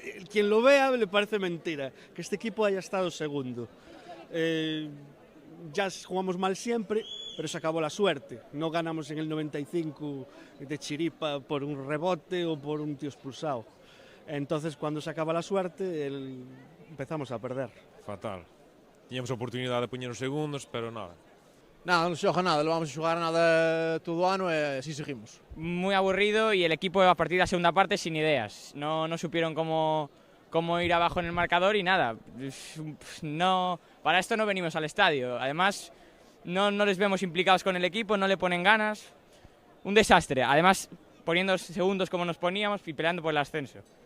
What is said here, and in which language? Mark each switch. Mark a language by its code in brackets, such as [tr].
[es] Quien lo vea le parece mentira que este equipo haya estado segundo. Ya jugamos mal siempre, pero se acabó la suerte. No ganamos en el 95 de chiripa por un rebote o por un tío expulsado. Entonces, cuando se acaba la suerte, empezamos a perder. Fatal. [gl] Tiñamos a oportunidade de poñer os segundos, pero nada. Nada, non se xoga nada, non vamos a xogar nada todo o ano e así seguimos. [es] Muy aburrido y el equipo a partir de la segunda parte sin ideas. No supieron cómo ir abajo en el marcador y nada. No, para esto no venimos al estadio. Además, no les vemos implicados con el equipo, no le ponen ganas. Un desastre. Además, poniendo segundos como nos poníamos y peleando por el ascenso.